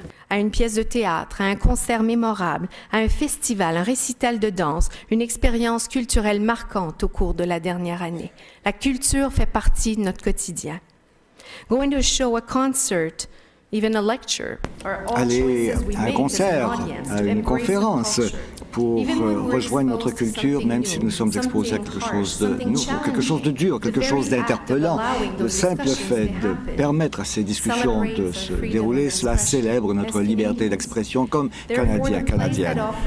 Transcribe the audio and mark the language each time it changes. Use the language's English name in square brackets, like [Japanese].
[French] À une pièce de théâtre, à un concert mémorable, à un festival, un récital de danse, une expérience culturelle marquante au cours de la dernière année. La culture fait partie de notre quotidien. [English] Going to a show, a concert, even a lecture, [French] aller à un concert, à une conférence, pour rejoindre notre culture, même si nous sommes exposés à quelque chose de nouveau, quelque chose de dur, quelque chose d'interpellant. Le simple fait de permettre à ces discussions de se dérouler, cela célèbre notre liberté d'expression comme Canadiens, Canadiennes.